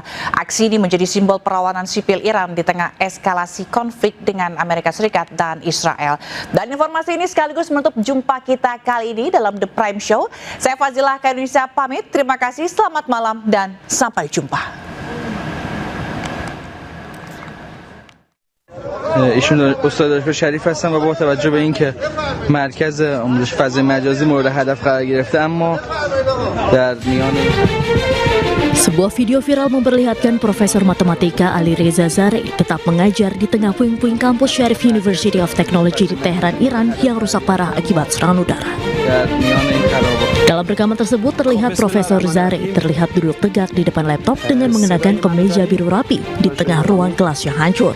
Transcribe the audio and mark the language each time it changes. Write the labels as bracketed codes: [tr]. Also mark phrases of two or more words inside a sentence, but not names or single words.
[id] Aksi ini menjadi simbol perlawanan sipil Iran di tengah eskalasi konflik dengan Amerika Serikat dan Israel. Dan informasi ini sekaligus menutup jumpa kita kali ini dalam The Prime Show. Saya Fazilah Indonesia pamit, terima kasih, selamat malam dan sampai jumpa. [fa] ایشون استاد دانشگاه شریف هستن و با توجه به اینکه مرکز آموزش فضای مجازی مورد هدف قرار گرفته اما در میان [id] Sebuah video viral memperlihatkan Profesor Matematika Ali Reza Zarei tetap mengajar di tengah puing-puing kampus Sharif University of Technology di Teheran, Iran yang rusak parah akibat serangan udara. Dalam rekaman tersebut terlihat Profesor Zarei terlihat duduk tegak di depan laptop dengan mengenakan kemeja biru rapi di tengah ruang kelas yang hancur.